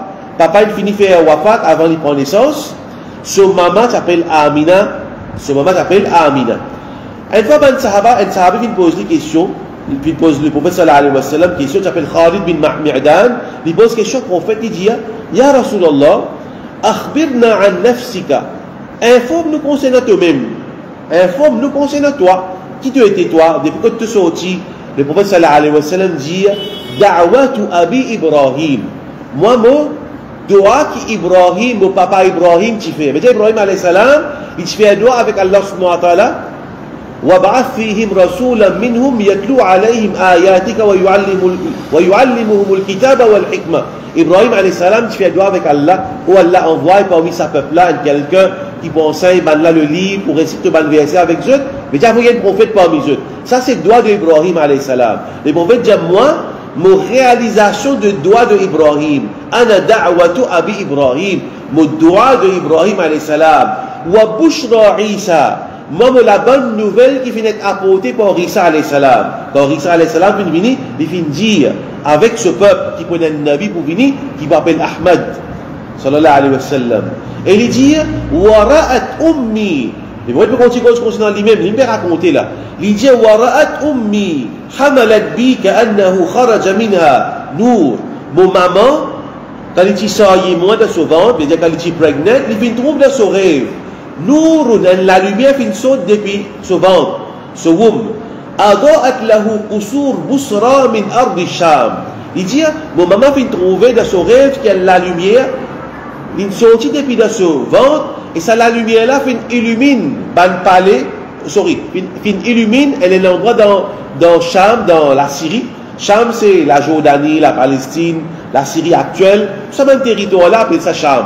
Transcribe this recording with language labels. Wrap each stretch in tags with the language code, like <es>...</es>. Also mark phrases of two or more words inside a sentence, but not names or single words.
<fr>Papa, il finit faire wafat avant de prendre naissance. Son maman s'appelle Amina. Une fois, un sahaba vient poser des questions. Il pose le prophète</fr> <ar>صلى الله عليه وسلم,</ar> <fr>question, s'appelle Khalid bin Mi'dan. Il pose question au prophète, il dit,</fr> <ar>يا رسول الله، أخبرنا عن نفسك.</ar> <fr>Informe-nous concernant toi-même. Informe-nous concernant toi. Qui tu étais toi? Depuis que tu es sorti, le prophète</fr> <ar>صلى الله عليه وسلم</ar> <fr>dit,</fr> <ar>دعوة أبي إبراهيم.</ar> <fr>Moi, mon doa qui Ibrahim, mon papa Ibrahim, tu fais. Mais Ibrahim</fr> <ar>عليه السلام,</ar> <fr>il fait un doa avec</fr> <ar>الله سبحانه وتعالى. وَبَعَثْ فِيهِمْ رَسُولًا مِّنْهُمْ يَتْلُو عَلَيْهِمْ آيَاتِكَ وَيُعَلِّمُهُمُ الْكِتَابَ وَالْحِكْمَةَ. إبراهيم عليه السلام,</ar> <fr>tu fais un doa avec Allah, où Allah envoie parmi sa peuple-là quelqu'un qui enseigne le livre pour réciter le verset avec eux, mais il y a un prophète parmi eux. Ça, c'est le doigt d'Ibrahim</fr> <ar>عليه السلام.</ar> <fr>Le prophète dit, moi, mon réalisation de doigt d'Ibrahim,</fr> <ar>أنا دعوة أبي إبراهيم,</ar> <fr>mon doigt d'Ibrahim</fr> <ar>عليه السلام، وبشرى عيسى,</ar> <fr>moi, la bonne nouvelle qui finit apportée par Isa</fr> <ar>عليه السلام.</ar> <fr>Quand Isa</fr> <ar>عليه السلام</ar> <fr>vient venir, il vient dire, avec ce peuple qui connaît un nabi pour venir, qui s'appelle Ahmad,</fr> <ar>صلى الله عليه وسلم.</ar> <fr>Et il dit,</fr> <ar>ورأت أمي.</ar> <fr>Et vous pouvez continuer concernant lui-même, il m'a raconté là. Il dit,</fr> <ar>ورأت أمي، حملت بي كأنه خرج منها نور.</ar> <fr>Mon maman, quand il dit ça, il est moins de son ventre, il dit quand il est pregnant, il vient trouver dans son rêve. Nourun, la lumière fin saute depuis ce ventre, ce womb.</fr> <ar>أضاءت له قصور بصرى من أرض شام.</ar> <fr>Il dit, mon maman fin trouver dans son rêve qu'il y a la lumière, il sortit depuis dans ce ventre, et ça la lumière là fin illumine ban palais, fin illumine, elle est l'endroit dans Sham, dans la Syrie. Sham c'est la Jordanie, la Palestine, la Syrie actuelle, ce même territoire là appelle ça Sham.</fr>